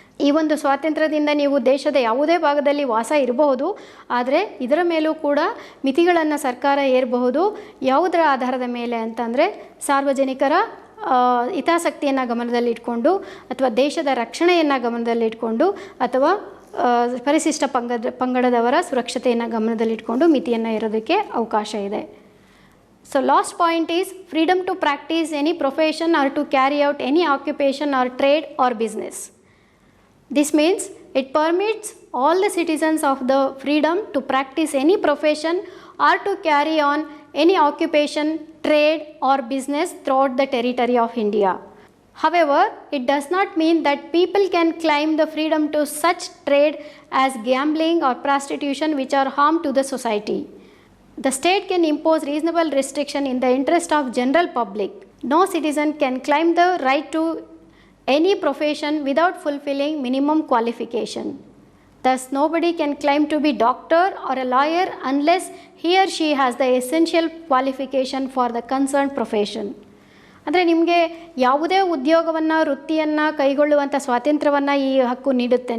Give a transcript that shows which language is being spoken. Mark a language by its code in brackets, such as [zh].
[kn] ಈ ಒಂದು ಸ್ವಾತಂತ್ರ್ಯದಿಂದ ನೀವು ದೇಶದ ಯಾವುದೇ ಭಾಗದಲ್ಲಿ ವಾಸ ಇರಬಹುದು, ಆದರೆ ಇದರ ಮೇಲೂ ಕೂಡ ಮಿತಿಗಳನ್ನು ಸರ್ಕಾರ ಹೇರಬಹುದು. ಯಾವುದರ ಆಧಾರದ ಮೇಲೆ ಅಂತಂದರೆ ಸಾರ್ವಜನಿಕರ ಹಿತಾಸಕ್ತಿಯನ್ನು ಗಮನದಲ್ಲಿಟ್ಕೊಂಡು ಅಥವಾ ದೇಶದ ರಕ್ಷಣೆಯನ್ನು ಗಮನದಲ್ಲಿಟ್ಕೊಂಡು ಅಥವಾ ಪರಿಶಿಷ್ಟ ಪಂಗಡದವರ ಸುರಕ್ಷತೆಯನ್ನು ಗಮನದಲ್ಲಿಟ್ಕೊಂಡು ಮಿತಿಯನ್ನು ಇರೋದಕ್ಕೆ ಅವಕಾಶ ಇದೆ. [en] So last point is freedom to practice any profession or to carry out any occupation or trade or business. This means it permits all the citizens of the freedom to practice any profession or to carry on any occupation, trade or business throughout the territory of India. However, it does not mean that people can claim the freedom to such trade as gambling or prostitution which are harm to the society. The state can impose reasonable restriction in the interest of general public. No citizen can claim the right to any profession without fulfilling minimum qualification. Thus, nobody can claim to be doctor or a lawyer unless he or she has the essential qualification for the concerned profession. [kn] ಅಂದರೆ ನಿಮಗೆ ಯಾವುದೇ ಉದ್ಯೋಗವನ್ನು ವೃತ್ತಿಯನ್ನು ಕೈಗೊಳ್ಳುವಂಥ ಸ್ವಾತಂತ್ರ್ಯವನ್ನು ಈ ಹಕ್ಕು ನೀಡುತ್ತೆ.